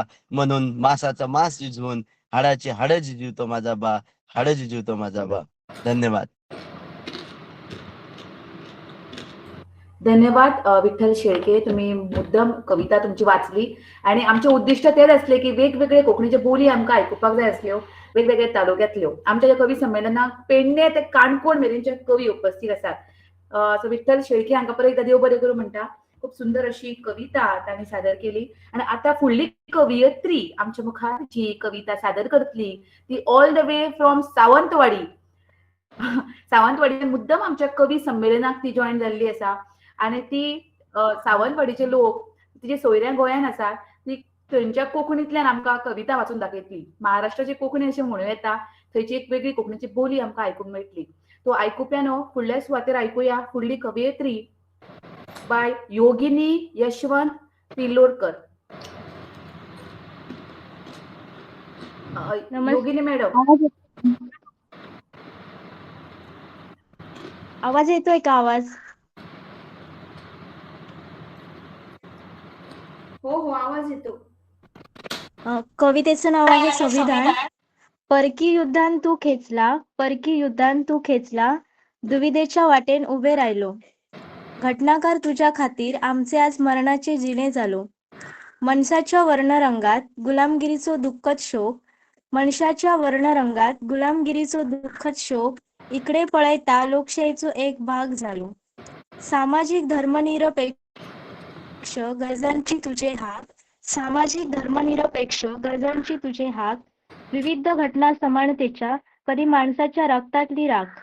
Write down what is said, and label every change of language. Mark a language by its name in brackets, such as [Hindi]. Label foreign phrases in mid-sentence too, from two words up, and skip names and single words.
[Marathi] म्हणून मासाचं मांस शिजवून हाडाची हाडं जिजवतो माझा बा. हाडं जिजवतो माझा बा. धन्यवाद. धन्यवाद विठ्ठल शेळके. [Konkani] तुम्ही मुद्दम कविता तुमची वाचली आणि आमचे उद्दिष्ट तेच असले की वेगवेगळे कोंकणीचे बोली आमकां आयकुपाक जाय आसल्यो वेगवेगळ्या तालुक्यांतल्यो. आमच्या कवी संमेलनाक पेडणे ते काणकोण मेरेनचे कवी उपस्थित आसात. सो विठ्ठल शेळके हांकां परत एकदा देव बरें करूं म्हणटा. खूप सुंदर अशी कविता तांणी सादर केली आणि आता फुडली कवयित्री आमच्या मुखार जी कविता सादर करतली ती [English] all the way from [Konkani] सावंतवाडी. सावंतवाडी मुद्दम आमच्या कवी संमेलनाक ती जॉईन जाल्ली आसा आणि ती सावंतवाडीचे लोक तिचे सोयऱ्या गोंयान आसा ती थंयच्या कोंकणींतल्यान आमकां कविता वाचून दाखयतली. महाराष्ट्राची कोंकणी अशें म्हणूं येता थंयची एक वेगळी कोंकणीची बोली आमकां आयकूंक मेळटली. तो आयकुप्या न्हू फुडल्या सुवातेर आयकुया फुडली कवयित्री बाय योगिनी यशवंत पिल्लोडकर. योगिनी मॅडम [Marathi] आवाज येतोय का? आवाज हो आवाज येतो. कवितेचं नाव आहे संविधान. [Konkani] परकी युद्धान तू खेचला परकी युद्धान तू खेचला दुविधेच्या वाटेन उभे राहिलो. घटनाकार तुझ्या खातीर आमचे आज मरणाचे जिणे झालो. मनशाच्या वर्णरंगात गुलामगिरीचो दुःखद शोक मनशाच्या वर्णरंगात गुलामगिरीचो दुःखद शोक इकडे पळयता लोकशाहीचो एक भाग झालो. सामाजिक धर्मनिरपेक्ष गरजांची तुझे हाक सामाजिक धर्मनिरपेक्ष गरजांची तुझे हाक विविध घटना समानतेच्या कधी माणसाच्या रक्तातली राख.